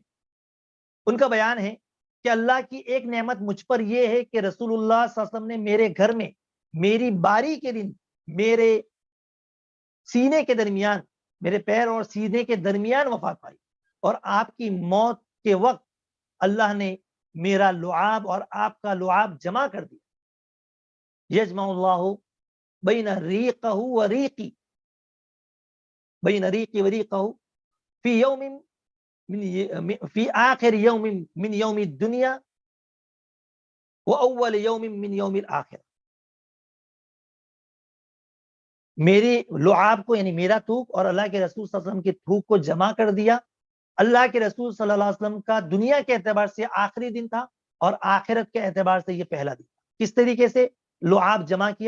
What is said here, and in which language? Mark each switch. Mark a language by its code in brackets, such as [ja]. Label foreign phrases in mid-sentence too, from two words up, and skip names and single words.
[ur] ان کا بیان ہے کہ اللہ کی ایک نعمت مجھ پر یہ ہے کہ رسول اللہ [ar] صلی اللہ علیہ وسلم [ur] نے میرے گھر میں میری باری کے دن میرے سینے کے درمیان, میرے پیر اور سینے کے درمیان وفات پائی, اور آپ کی موت کے وقت اللہ نے میرا لعاب اور آپ کا لعاب جمع کر دیا. [ar] یجمع اللہ بین ریقہ و ریقی, بین ریقی و ریقہ فی یوم فی آخر یوم من یوم الدنیا و اول یوم من یوم الآخر. [ur] میری لعاب کو یعنی میرا تھوک اور اللہ کے رسول [ar] صلی اللہ علیہ وسلم [ur] کے تھوک کو جمع کر دیا. اللہ کے رسول [ar] صلی اللہ علیہ وسلم [ur] کا دنیا کے اعتبار سے آخری دن تھا اور آخرت کے اعتبار سے یہ پہلا دن. کس طریقے سے لعاب جمع کیا؟